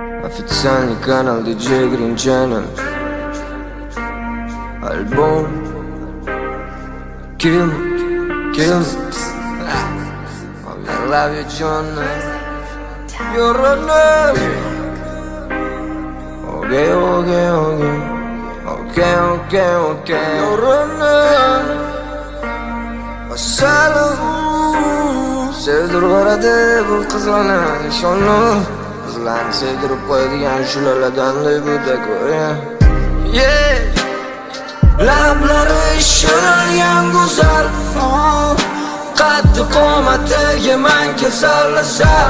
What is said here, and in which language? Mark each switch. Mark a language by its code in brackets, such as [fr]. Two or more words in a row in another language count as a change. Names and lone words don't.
[ru] Официальный канал DJ Green Channel. Альбом Kill Me I love you, John. [en] You're running. Okay. You're running. [uz] Assalam. Sevdirib beradi bu qizlarni inshaalloh. Qizlarni sevdirib qo'yadigan shulardan bu-da ko'ra. Lablari shirin go'zal, qaddi qomatiga man kasal.